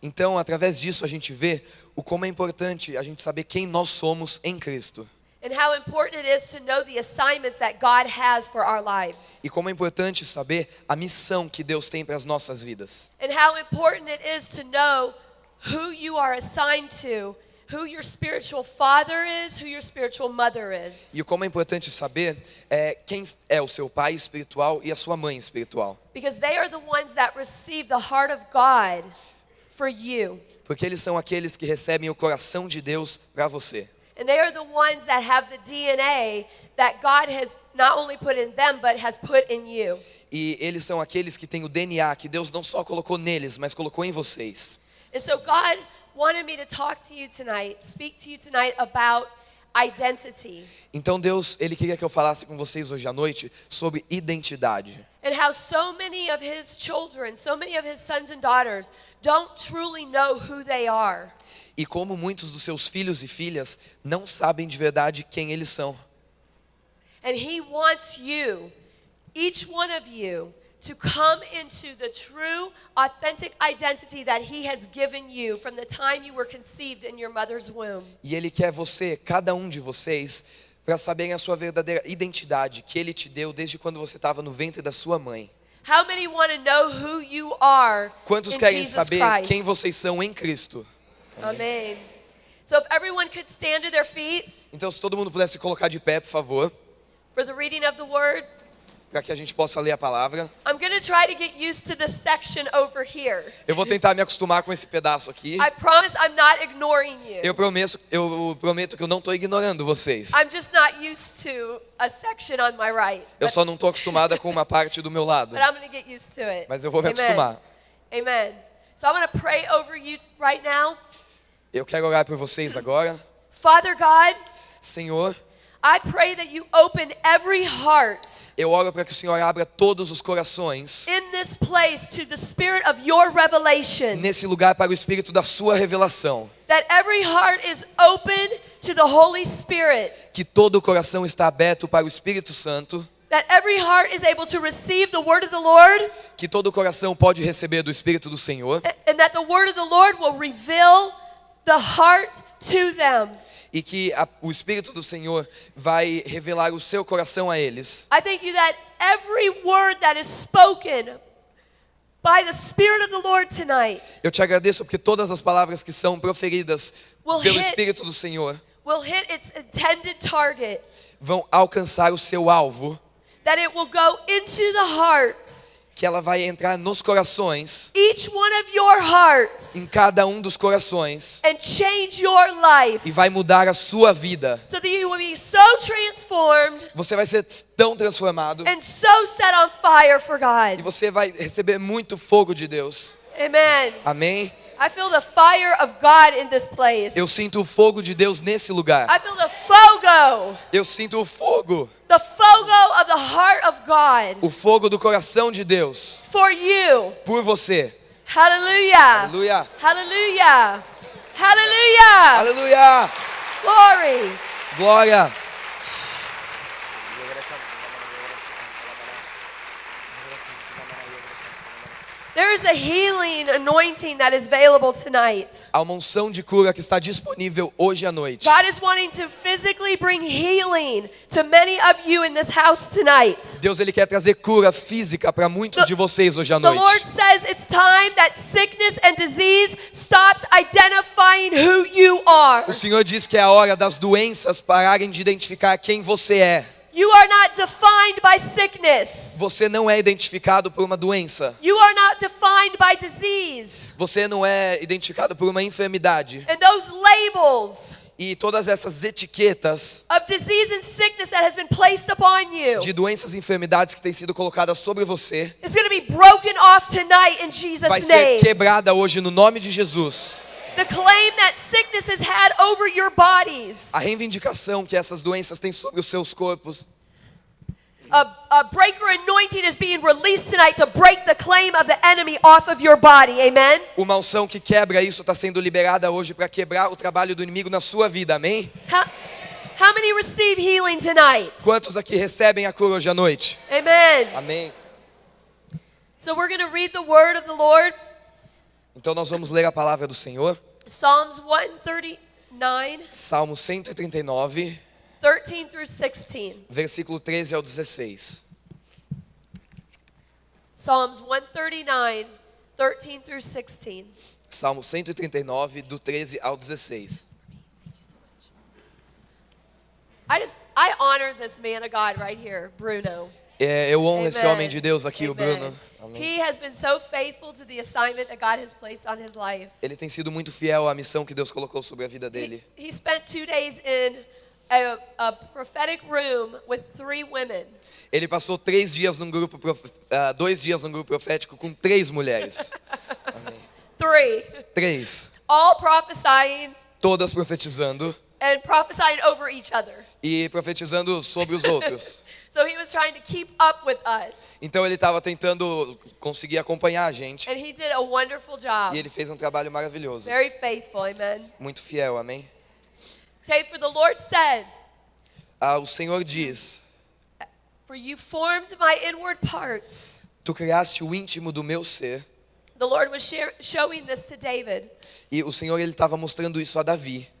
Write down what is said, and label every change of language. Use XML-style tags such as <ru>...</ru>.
<pt>Então, através disso, a gente vê o como é importante a gente saber quem nós somos em Cristo.</pt> <en>And how important it is to know the assignments that God has for our lives.</en> <pt>E como é importante saber a missão que Deus tem para as nossas vidas.</pt> <en>And how important it is to know who you are assigned to, who your spiritual father is, who your spiritual mother is.</en> <pt>E como é importante saber quem é o seu pai espiritual e a sua mãe espiritual.</pt> <en>Because they are the ones that receive the heart of God for you.</en> <pt>Porque eles são aqueles que recebem o coração de Deus para você.</pt> <en>And they are the ones that have the DNA that God has not only put in them, but has put in you.</en> <pt>E eles são aqueles que têm o DNA que Deus não só colocou neles, mas colocou em vocês.</pt> <en>And so God wanted me to talk to you tonight, speak to you tonight about identity.</en> <pt>Então Deus, Ele queria que eu falasse com vocês hoje à noite sobre identidade.</pt> <en>And how so many of His children, so many of His sons and daughters don't truly know who they are.</en> <pt>E como muitos dos seus filhos e filhas não sabem de verdade quem eles são.</pt> <en>And He wants you, each one of you, to come into the true, authentic identity that He has given you from the time you were conceived in your mother's womb.</en> <pt>E Ele quer você, cada um de vocês, para saberem a sua verdadeira identidade que Ele te deu desde quando você estava no ventre da sua mãe.</pt> <en>How many want to know who you are</en> <pt>Quantos</pt> <en>in</en> <pt>querem</pt> <en>Jesus</en> <pt>saber</pt> <en>Christ?</en> <pt>quem vocês são em Cristo?</pt> <en>Amen. So if everyone could stand to their feet</en> <pt>Então, se todo mundo pudesse se colocar de pé, por favor,</pt> <en>for the reading of the word.</en> <pt>para que a gente possa ler a palavra.</pt> <en>I'm going to try to get used to this section over here.</en> <pt>Eu vou tentar me acostumar com esse pedaço aqui.</pt> <en>I promise I'm not ignoring you.</en> <pt>Eu prometo que eu não estou ignorando vocês.</pt> <en>I'm just not used to a section on my right.</en> <pt>Eu só não estou acostumada com uma parte do meu lado.</pt> <en>But I'm going to get used to it.</en> <pt>Mas eu vou me</pt> <en>Amen.</en> <pt>acostumar.</pt> <en>Amen. So I'm going to pray over you right now.</en> <pt>Eu quero orar por vocês agora.</pt> <en>Father God,</en> <pt>Senhor,</pt> <en>I pray that you open every heart</en> <pt>eu oro para que o Senhor abra todos os corações</pt> <en>in this place to the spirit of your revelation.</en> <pt>nesse lugar para o Espírito da sua revelação.</pt> <en>That every heart is open to the Holy Spirit.</en> <pt>Que todo o coração está aberto para o Espírito Santo.</pt> <en>That every heart is able to receive the word of the Lord.</en> <pt>Que todo o coração pode receber do Espírito do Senhor.</pt> <en>And that the word of the Lord will reveal the heart to them.</en> <pt>E que o Espírito do Senhor vai revelar o seu coração a eles.</pt> <en>I thank you that every word that is spoken by the Spirit of the Lord tonight</en> <pt>Eu te agradeço porque todas as palavras que são proferidas</pt> <en>will</en> <pt>pelo</pt> <en>hit,</en> <pt>Espírito do Senhor</pt> <en>will hit its intended target.</en> <pt>vão alcançar o seu alvo.</pt> <en>That it will go into the hearts,</en> <pt>Que ela vai entrar nos corações,</pt> <en>each one of your hearts,</en> <pt>em cada um dos corações,</pt> <en>and change your life.</en> <pt>e vai mudar a sua vida.</pt> <en>So that you will be so transformed</en> <pt>Você vai ser tão transformado</pt> <en>and so set on fire for</en> <pt>e</pt> <en>God.</en> <pt>você vai receber muito fogo de Deus.</pt> <en>Amen.</en> <pt>Amém?</pt> <en>I feel the fire of God in this place.</en> <pt>Eu sinto o fogo de Deus nesse lugar.</pt> <en>I feel the fogo</en> <pt>Eu sinto o fogo</pt> <en>of the heart of God</en> <pt>do coração de Deus</pt> <en>for you.</en> <pt>por você.</pt> <en>Hallelujah.</en> <pt>Aleluia.</pt> <en>Hallelujah. Hallelujah.</en> <pt>Aleluia.</pt> <en>Glory.</en> <pt>Glória.</pt> <en>There is a healing anointing that is available tonight.</en> <pt>Há uma unção de cura que está disponível hoje à noite.</pt> <en>God is wanting to physically bring healing to many of you in this house tonight.</en> <pt>Deus, Ele quer trazer cura física para muitos de vocês hoje à</pt> <en>The Lord</en> <pt>noite.</pt> <en>says it's time that sickness and disease stops identifying who you are.</en> <pt>O Senhor diz que é a hora das doenças pararem de identificar quem você é.</pt> <en>You are not defined by sickness.</en> <pt>Você não é identificado por uma doença.</pt> <en>You are not defined by disease.</en> <pt>Você não é identificado por uma enfermidade.</pt> <en>And those labels</en> <pt>E todas essas etiquetas</pt> <en>of disease and sickness that has been placed upon you</en> <pt>de doenças e enfermidades que têm sido colocadas sobre você</pt> <en>is going to be broken off tonight in Jesus'</en> <pt>vai ser</pt> <en>name.</en> <pt>quebrada hoje no nome de Jesus.</pt> <en>The claim that sickness has had over your bodies.</en> <pt>A reivindicação que essas doenças têm sobre os seus corpos.</pt> <en>A breaker anointing is being released tonight to break the claim of the enemy off of your body. Amen?</en> <pt>Uma unção que quebra isso está sendo liberada hoje para quebrar o trabalho do inimigo na sua vida. Amém?</pt> <en>How many receive healing tonight?</en> <pt>Quantos aqui recebem a cura hoje à noite?</pt> <en>Amen.</en> <pt>Amém.</pt> <en>So we're going to read the word of the Lord.</en> <pt>Então nós vamos ler a palavra do Senhor.</pt> <en>Psalms 139,</en> <pt>Salmo 139,</pt> <en>13 through 16.</en> <pt>versículo 13 ao 16.</pt> <en>Psalms 139, 13 through 16.</en> <pt>Salmo 139, do 13 ao 16.</pt> <en>I honor this man of God right here, Bruno.</en> <pt>Eu honro esse</pt> <en>Amen.</en> <pt>homem de Deus aqui, o</pt> <en>Amen.</en> <pt>Bruno. Amém.</pt> <en>He has been so faithful to the assignment that God has placed on his life.</en> <pt>Ele tem sido muito fiel à missão que Deus colocou sobre a vida dele.</pt> <en>He spent 2 days in a prophetic room with 3 women.</en> <pt>Ele passou 2 dias num grupo profético com 3 mulheres. Amém. 3. 3.</pt> <en>All prophesying</en> <pt>Todas profetizando</pt> <en>and prophesying over each other.</en> <pt>e profetizando sobre os outros.</pt> <en>So he was trying to keep up with us.</en> <pt>Então ele estava tentando conseguir acompanhar a gente.</pt> <en>And he did a wonderful job.</en> <pt>E ele fez um trabalho maravilhoso.</pt> <en>Very faithful, amen.</en> <pt>Muito fiel, amém?</pt> <en>Okay, for the Lord says,</en> <pt>O Senhor diz:</pt> <en>for you formed my inward parts.</en> <pt>Tu criaste o íntimo do meu ser.</pt> <en>The Lord was showing this to David.</en> <pt>E o Senhor ele estava mostrando isso a Davi.</pt>